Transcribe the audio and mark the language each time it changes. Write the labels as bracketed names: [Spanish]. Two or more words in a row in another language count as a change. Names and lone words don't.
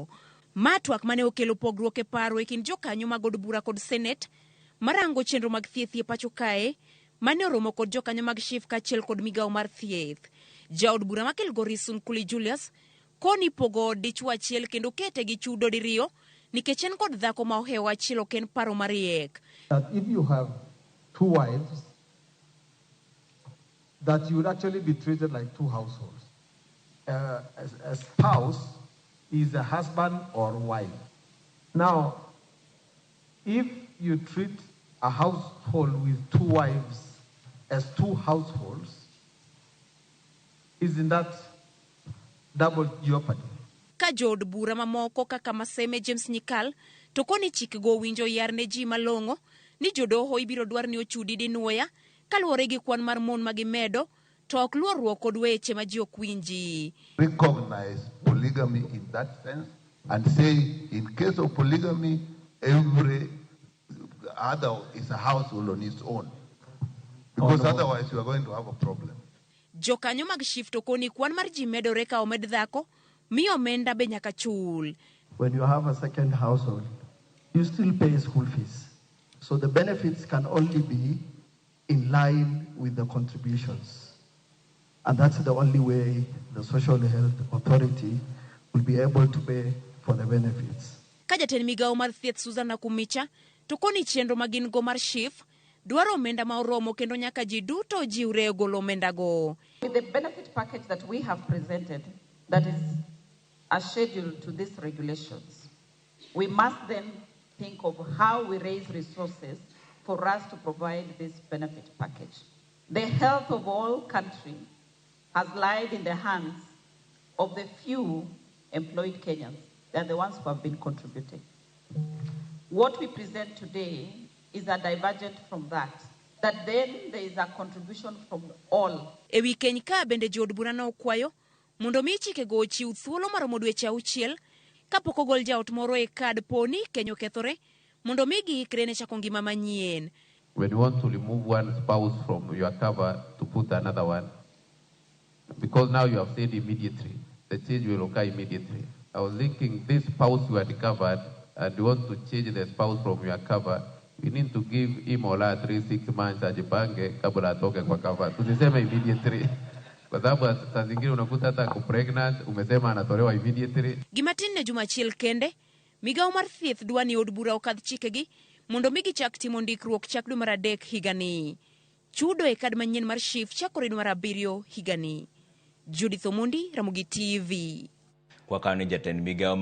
[Luo (Kenya and Tanzania)] Ma twak mane okelo pogruok e paro e kind jokanyo mag od bura kod senate marango chenro mag thieth e pacho kae, mane oromo kod jokanyo mag SHIF kaachiel kod migawo mar thieth. Jaod bura ma Kilgoris Nkuli Julius koni pogo dichuo achiel kendo kete gi chudo diriyo nikech en kod dhako ma ohewo achiel ok en paro mariek. [English] That if you have two wives, that you would actually be treated like two households. A spouse is a husband or wife. Now, if you treat a household with two wives as two households, isn't that double jeopardy? [Luo (Kenya and Tanzania)] Ka jood bura mamoko kaka Maseme James Nyikal to koni chik go winjo yar ne ji malongo ni jodoho ibiro dwar ni ochudi dinuoya kaluwore gi kwan mar mon magimedo to ok luorruok kod weche ma ji ok winji. [English] Recognize polygamy in that sense and say in case of polygamy every other is a household on its own, because otherwise you are going to have a problem. [Luo (Kenya and Tanzania)] Jokanyo mag SHIF to koni kwan mar ji medore ka omed dhako miyo omenda be nyaka chul. [English] When you have a second household, you still pay school fees. So the benefits can only be in line with the contributions. And that's the only way the Social Health Authority will be able to pay for the benefits. [Luo (Kenya and Tanzania)] Kajatend migawo mar thieth Susan Nakumicha to koni chenro magin go mar SHIF dwaro omenda ma oromo kendo nyaka ji duto jiwre golo omenda go. [English] With the benefit package that we have presented, that is a schedule to these regulations, we must then think of how we raise resources for us to provide this benefit package. The health of all country has lied in the hands of the few employed Kenyans. They are the ones who have been contributing. What we present today is a divergent from that then there is a contribution from all. [Luo (Kenya and Tanzania)] Ewi keny ka bende jood bura no okwayo mondo mi chike go chiw thuolo maromo dweche 6 kapok ogol jaot moro e kad poni keny okethore mondo mi giikre ne chako ngima manyien. [English] When you want to remove one spouse from your cover to put another one, because now you have said immediately, the change will occur immediately. I was thinking this spouse you had covered and you want to change the spouse from your cover, we need to give him or her 3-6 months [Swahili] ajipange kabla atoke kwa [English] cover. [Swahili] Tusiseme immediately. Kwa sababu saa zingine unakuta hata ku pregnant umesema anatolewa immediately. [Luo (Kenya and Tanzania)] Gimatin ne juma achiel kende, migawo mar thieth dwa ni od bura okadh chikegi mondo mi gichak timo ndikruok chak dwe mar 3 higani. Chudo e kad manyien mar SHIF chakore dwe mar 7 higani. Jood, Ramogi TV. Kwa kane jatend migawo